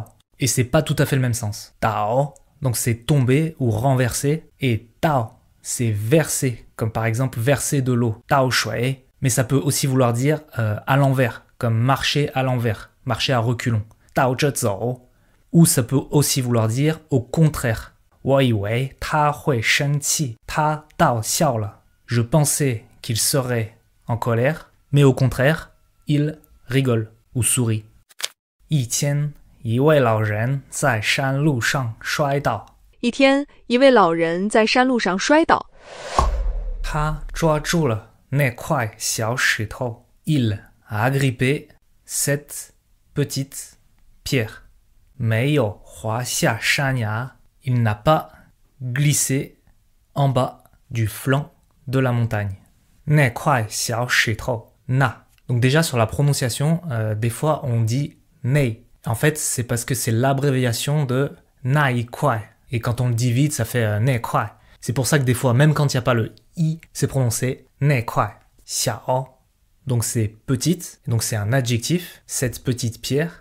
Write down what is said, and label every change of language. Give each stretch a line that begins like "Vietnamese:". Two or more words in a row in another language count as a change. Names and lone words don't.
French: Et c'est pas tout à fait le même sens. 倒 donc c'est tomber ou renverser, et 倒 c'est verser, comme par exemple verser de l'eau,
Chinese: 倒水.
French: Mais ça peut aussi vouloir dire à l'envers, comme marcher à l'envers, marcher à reculons,
Chinese: 倒着走.
French: Ou ça peut aussi vouloir dire au contraire.
Chinese: 我以为他会生气，他到笑了.
French: Je pensais qu'il serait en colère, mais au contraire, il rigole ou sourit.
Chinese: 一天，一位老人在山路上摔倒。一天，一位老人在山路上摔倒。他抓住了那块小石头。
French: Il a agrippé cette petite pierre.
Chinese: 没有滑下山崖。
French: Il n'a pas glissé en bas du flanc de la montagne.
Chinese: 那块小石头。
French: 那 donc déjà sur la prononciation, des fois on dit nei. En fait, c'est parce que c'est l'abréviation de
Chinese: 那一块.
French: Et quand on le dit vite, ça fait
Chinese: 那块.
French: C'est pour ça que des fois, même quand il n'y a pas le i, c'est prononcé
Chinese: 那块，小.
French: Donc c'est petite, donc c'est un adjectif, cette petite pierre.